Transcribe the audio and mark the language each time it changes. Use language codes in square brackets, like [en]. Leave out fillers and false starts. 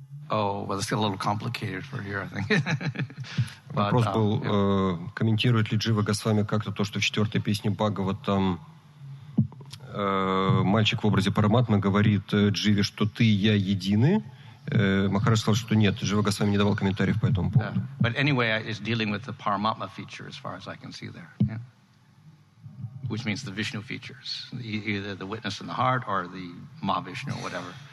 [en] Oh, well, it's a little complicated for here, I think. [ru] Вопрос был, комментирует ли Джива Госвами как-то то, что в 4-й песне Бхагаватам мальчик в образе Параматмы говорит Дживе, что ты и я едины. Махарадж сказал, что нет, Джива Госвами не давал комментариев по этому поводу. [en] But anyway, it's dealing with the Paramatma feature as far as I can see there. Yeah? Which means the Vishnu features, either the witness in the heart or the Mahavishnu or whatever.